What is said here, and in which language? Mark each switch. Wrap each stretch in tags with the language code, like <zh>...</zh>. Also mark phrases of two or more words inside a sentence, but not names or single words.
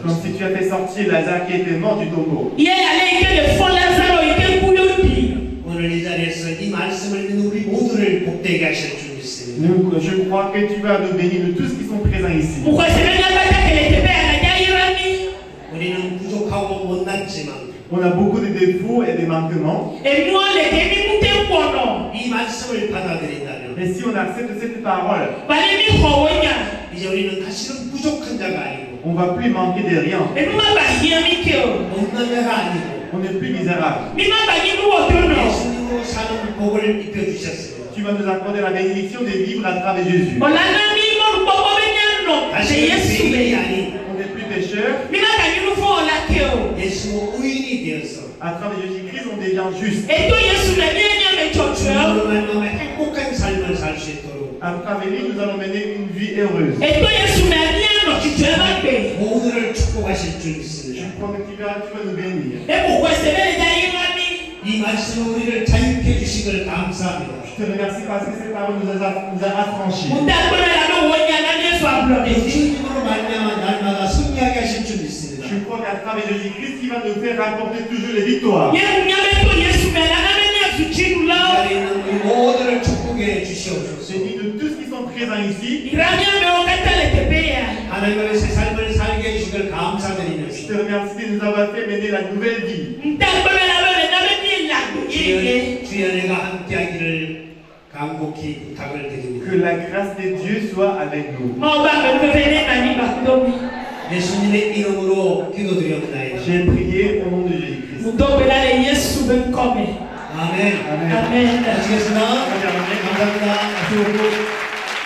<fr>Comme si</fr> <ko>것처럼</ko> <fr>tu as fait sortir Lazare qui était mort du tombeau.</fr> <ko>오늘 이 자리에서 이 말씀을 믿는 우리 모두를 복되게 하실 줄 믿습니다.</ko> <fr>Je crois que tu vas nous bénir de tous qui sont présents ici.</fr> <ko>우리는 부족하고 못났지만</ko> <fr>On a beaucoup de défauts et de manquements.</fr> <ko>이 말씀을 받아들인다면</ko> <fr>Et si on accepte cette parole,</fr> <ko>이제 우리는 다시는 부족한 자가 아니고</ko> <fr>on ne va plus manquer de rien.</fr> <ko>없는 자가 아니고</ko> <fr>On n'est plus misérable.</fr> <ko>예수님으로 사는 복을 입혀주셨습니다.</ko> <fr>Tu vas nous accorder la bénédiction de vivre à travers Jésus.</fr> <ko>다시는 죄인이 아닌</ko> <fr>On n'est plus pécheurs.</fr> <ko>예수 의인이 되어서</ko> <fr>À travers Jésus-Christ, on devient juste.</fr> <ko>주님으로 말미암아 행복한 삶을 살 수 있도록</ko> <fr>À travers lui, nous allons mener une vie heureuse.</fr> <ko>모두를 축복하실 줄</ko> <fr>Je</fr> <ko>믿습니다.</ko> <fr>crois que tu vas nous bénir.</fr> <ko>이 말씀은 우리를 자유케 해주시길 감사합니다.</ko> <fr>Je te remercie parce que cette parole nous a affranchis.</fr> <ko>예수님으로 말미암아 날마다 승리하게 하실 줄 믿습니다.</ko> <fr>Je crois qu'à travers Jésus-Christ, il va nous faire rapporter toujours les victoires.</fr> <ko>자리에 있는 우리 모두를 축복해 주시옵소서.</ko> <fr>Je dis de tous qui sont présents ici,</fr> <ko>하나님 앞에 새 삶을 살게 해주시길</ko> <fr>je</fr> <ko>감사드리면서</ko> <fr>te remercie de nous avoir fait mener la nouvelle vie.</fr> <ko>주의 은혜가 함께하기를 간곡히 부탁을 드립니다.</ko> <fr>Que la grâce de Dieu soit avec nous.</fr> <ko>예수님의 이름으로 기도드리옵나이다.</ko> <fr>J'ai prié au nom de Jésus-Christ.</fr> <ko>아멘.</ko> <fr>Amen. Amen.</fr> <ko>마치겠습니다.</ko> <fr>Amen.</fr> <ko>감사합니다.</ko> <fr>Merci beaucoup.</fr>